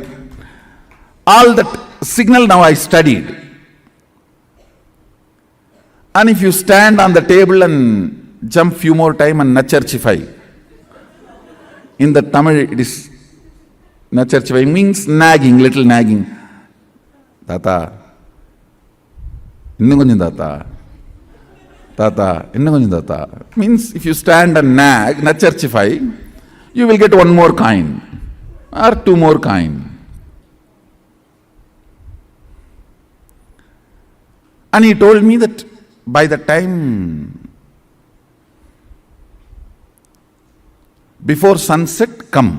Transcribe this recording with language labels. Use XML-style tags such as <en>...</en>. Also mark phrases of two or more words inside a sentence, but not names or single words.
<en>All that signal now I studied. And if you stand on the table and jump few more time and nacharchify, in the Tamil it is nacharchify means nagging, little nagging.</en> <ta>Tata, innum konjam tata. Tata, innum konjam tata.</ta> <en>Means if you stand and nag, nacharchify, you will get one more coin or two more coin. And he told me that by the time before sunset, come.</en>